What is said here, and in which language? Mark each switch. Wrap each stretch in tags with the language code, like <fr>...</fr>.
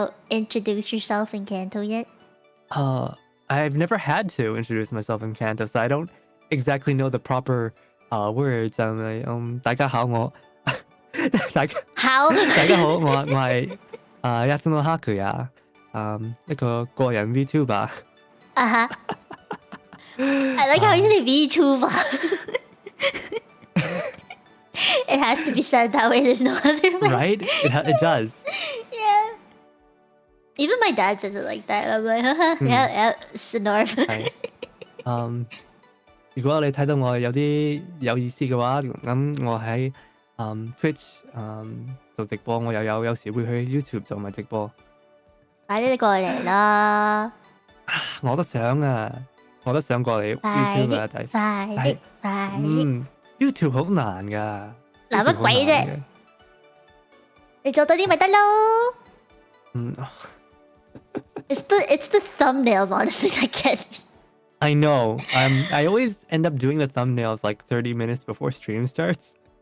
<en>introduce yourself in Canto yet? I've never had to introduce myself in Canto, so I don't exactly know the proper words.</en> <yue>大家好，我</yue> <en>How?</en> <yue>大家好，我係一真のハク呀，一個個人 VTuber。</yue> <en>Uh-huh. I like how you say VTuber. It has to be said that way. There's no other way. Right? It does. Yeah. Even my dad says it like that. I'm like, yeah, it's the norm.</en> <yue>如果你睇到我有啲有意思嘅話，咁我喺Twitch 做直播，我有時會去 YouTube 做埋直播。快啲過嚟啦！我都想啊，我都想過嚟 YouTube 啊睇。快啲！YouTube 好難㗎。嗱乜鬼啫？你做到啲咪得咯？</yue> <en>It's the thumbnails, honestly, that get me. I know. I always end up doing the thumbnails like 30 minutes before stream starts.</en>